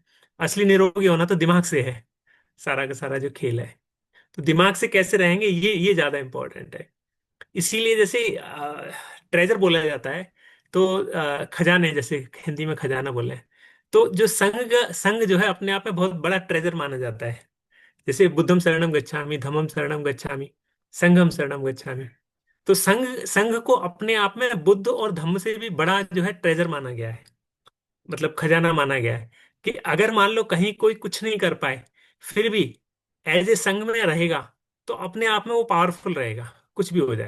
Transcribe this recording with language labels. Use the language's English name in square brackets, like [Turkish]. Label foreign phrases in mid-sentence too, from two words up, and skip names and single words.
[Hindi] असली निरोगी होना तो दिमाग से है, सारा का सारा जो खेल है। तो दिमाग से कैसे रहेंगे, ये ज्यादा इंपॉर्टेंट है। इसीलिए जैसे ट्रेजर बोला जाता है, तो खजाने, जैसे हिंदी में खजाना बोले हैं, तो जो संघ, संघ जो है अपने आप में बहुत बड़ा ट्रेजर माना जाता है। [Pali] जैसे बुद्धम शरणम गच्छामि, धम्मम शरणम गच्छामि, संघम शरणम गच्छामि। [Hindi] तो संघ, संघ को अपने आप में बुद्ध और धम्म से भी बड़ा जो है ट्रेजर माना गया है, मतलब खजाना माना गया है। कि अगर मान लो कहीं कोई कुछ नहीं कर पाए, फिर भी [English] as a [Hindi] संघ में रहेगा, तो अपने आप में वो पावरफुल रहेगा, कुछ भी हो जाए।